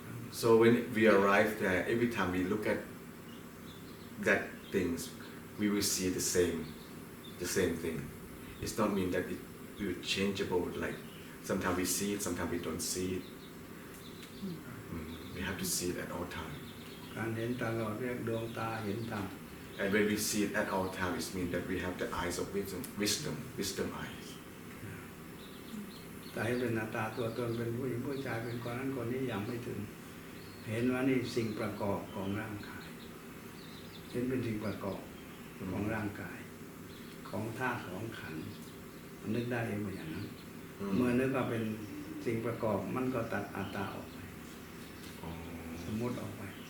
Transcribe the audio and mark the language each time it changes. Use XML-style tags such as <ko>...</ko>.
<en>so when we arrive there every time we look at that things we will see the same thing it's not mean that it will changeable like sometimes we see it sometimes we don't see it we have to see it at all time</en> <th>การเห็นตลอดเรียกดวงตาเห็นธรรม</th> <en>and when we see it at all time it means that we have the eyes of wisdom eyes</en> <th>แต่ให้เป็นหน้าตาตัวตนเป็นผู้หญิงผู้ชายเป็นคนนั้นคนนี้ยังไม่ถึงเห็นว่านี่สิ่งประกอบของร่างกายเห็นเป็นสิ่งประกอบของร่างกายของธาตุของขันธ์มันนึกได้เองอย่างนั้นเมื่อนึกว่าเป็นสิ่งประกอบมันก็ตัดอัตตาออกไปสมมติออกไป</th>